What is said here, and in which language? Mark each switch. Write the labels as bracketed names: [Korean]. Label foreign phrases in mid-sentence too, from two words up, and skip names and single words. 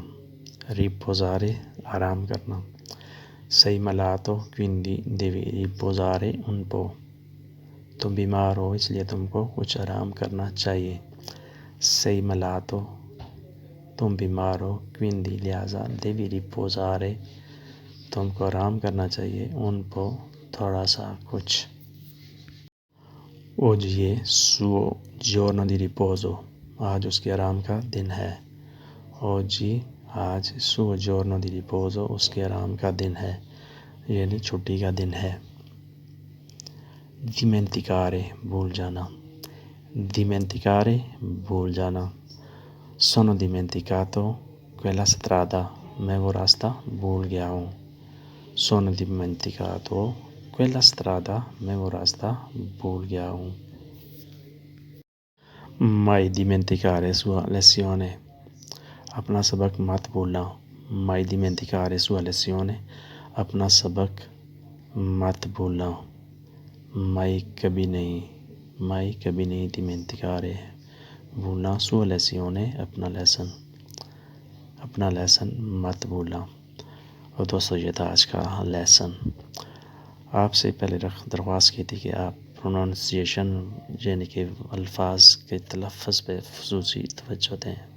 [Urdu] Riposare, آرام کرنا. [Italian] Sei malato, quindi devi riposare un po', [Urdu] تم بیمار ہو اس لیے تم کو کچھ آرام کرنا چاہیے. [Italian] Sei malato, [Urdu] تم بیمار ہو. [Italian] Quindi لہٰذا devi riposare, [Urdu] تم کو آرام کرنا چاہیے. [Italian] Un po', [Urdu] تھوڑا سا, کچھ. [Italian] Oggi è suo giorno di riposo, [Urdu] آج اس کے آرام کا دن ہے. [Italian] Oggi, آج, suo giorno di riposo, [Urdu] اس کے آرام کا دن ہے یعنی چھٹی کا دن ہے. Dimenticare, بھول جانا. Dimenticare, بھول جانا. [Italian] Sono dimenticato quella strada, [Urdu] میں وہ راستہ بھول گیا ہوں. [Italian] Sono dimenticato quella strada, [Urdu] میں وہ راستہ بھول گیا ہوں. [Italian] Mai dimenticare sua lezione, [Urdu] اپنا سبق مت بھولنا. [Italian] Mai dimenticare sua lezione, [Urdu] اپنا سبق مت بھولنا. Mai کبھی نہیں. Mai کبھی نہیں. [Italian] Dimenticare, بھولنا. Sua lezione, [Urdu] اپنا لیسن. اپنا لیسن مت بھولنا. اور دوستو یہ تھا آج کا لیسن. آپ سے پہلے درخواست کی تھی کہ آپ پروننسیشن یعنی کہ الفاظ کے تلفظ پہ خصوصی توجہ دیں.